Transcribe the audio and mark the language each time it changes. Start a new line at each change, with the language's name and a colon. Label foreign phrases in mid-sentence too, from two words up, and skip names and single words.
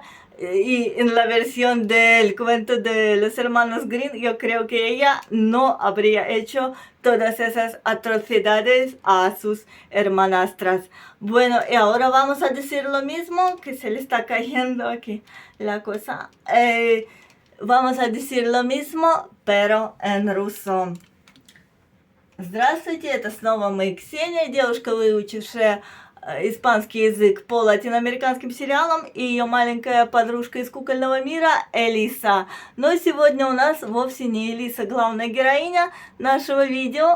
Spanish: Y en la versión del cuento de los hermanos Grimm, yo creo que ella no habría hecho todas esas atrocidades a sus hermanastras. Bueno, y ahora vamos a decir lo mismo, que se le está cayendo aquí la cosa. Vamos a decir lo mismo, pero en ruso.
Russian: Здравствуйте, это снова мы, Ксения, девушка, выучившая испанский язык по латиноамериканским сериалам, и ее маленькая подружка из кукольного мира Элиса. Но сегодня у нас вовсе не Элиса главная героиня нашего видео.